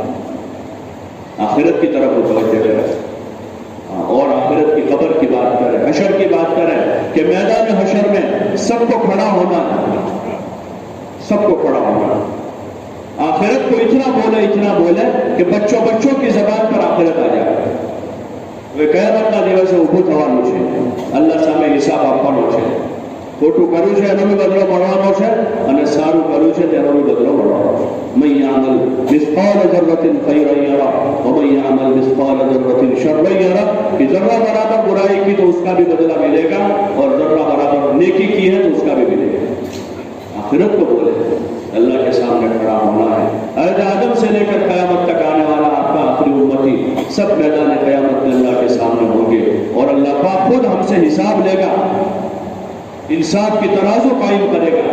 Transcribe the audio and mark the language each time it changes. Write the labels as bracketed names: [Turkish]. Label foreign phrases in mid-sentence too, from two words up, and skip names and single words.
[Urdu] آخرت کی طرف متوجہ کریں، اور آخرت کی قبر کی بات کریں، حشر کی بات کریں کہ میدان حشر میں سب کو کھڑا ہونا ہے، سب کو کھڑا ہونا. آخرت کو اتنا بولے کہ بچوں کی زبان پر آخرت آ جائے. وہ قیامت کا [Gujarati] દિવસે ઊભું થવાનું છે, અલ્લાહ સામે હિસાબ આપવાનો છે. ખોટું કર્યું છે એનો બી બદલો મળવાનો છે, અને સારું કર્યું છે તેનો બી બદલો મળવાનો છે. [Arabic] من يعمل مثقال ذرة خيرا يره ومن يعمل مثقال ذرة شرا يره. [Urdu] کہ ذرہ برابر برائی کی تو اس کا بھی بدلہ ملے گا، اور ذرہ برابر نیکی کی ہے تو اس کا بھی ملے گا. آخرت کو بولے اللہ کے سامنے کھڑا ہونا ہے. حضرت آدم سے لے کر قیامت تک آنے والا آپ کا آخری امتی سب میدان قیامت میں اللہ کے سامنے ہوں گے، اور اللہ پاک خود ہم سے حساب لے گا، انصاف کی ترازو قائم کرے گا.